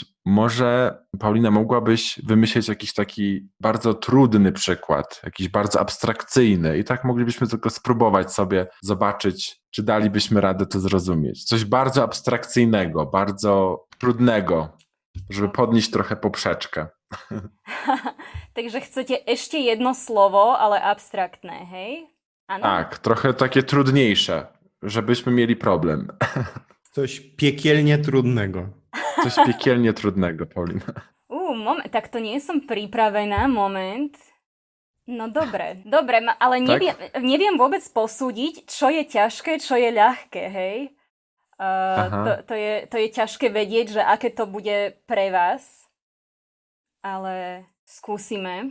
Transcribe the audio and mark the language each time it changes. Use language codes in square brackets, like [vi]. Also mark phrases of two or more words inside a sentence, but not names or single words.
[pl] Może, Paulina, mogłabyś wymyślić jakiś taki bardzo trudny przykład, jakiś bardzo abstrakcyjny i tak moglibyśmy tylko spróbować sobie zobaczyć, czy dalibyśmy radę to zrozumieć. Coś bardzo abstrakcyjnego, bardzo trudnego, żeby podnieść trochę poprzeczkę. [sk] Takže chcete ešte jedno slovo, ale abstraktné, hej? Áno? [pl] Tak, trochę takie trudniejsze, żebyśmy mieli problem. Coś piekielnie trudnego. Coś piekielnie trudnego, Paulina. [sk] Moment, tak to nie som pripravená, moment. No dobre, ale [pl] Tak? [sk] neviem vôbec posúdiť, čo je ťažké, čo je ľahké, hej? Aha. To je ťažké vedieť, že aké to bude pre vás, ale skúsime.